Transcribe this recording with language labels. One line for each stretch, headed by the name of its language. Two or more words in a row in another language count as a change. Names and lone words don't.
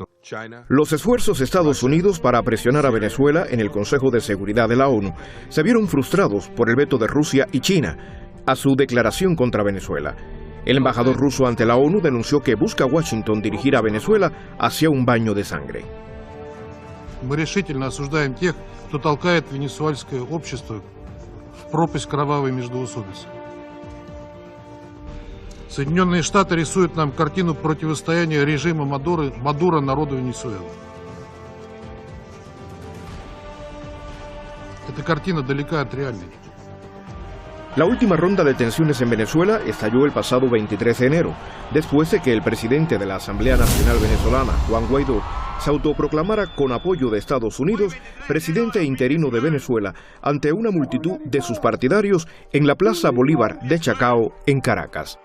Spanish: Los esfuerzos de Estados Unidos para presionar a Venezuela en el Consejo de Seguridad de la ONU se vieron frustrados por el veto de Rusia y China a su declaración contra Venezuela. El embajador ruso ante la ONU denunció que busca Washington dirigir a Venezuela hacia un baño de sangre.
Russian: Мы решительно осуждаем тех, кто толкает венесуэльское общество в пропасть кровавой междоусобицы. Соединенные Штаты рисуют нам картину противостояния режима Мадуро народу Венесуэлы. Эта картина далека от реальной.
Spanish: La última ronda de tensiones en Venezuela estalló el pasado 23 de enero, después de que el presidente de la Asamblea Nacional Venezolana, Juan Guaidó, se autoproclamara con apoyo de Estados Unidos presidente interino de Venezuela ante una multitud de sus partidarios en la Plaza Bolívar de Chacao, en Caracas.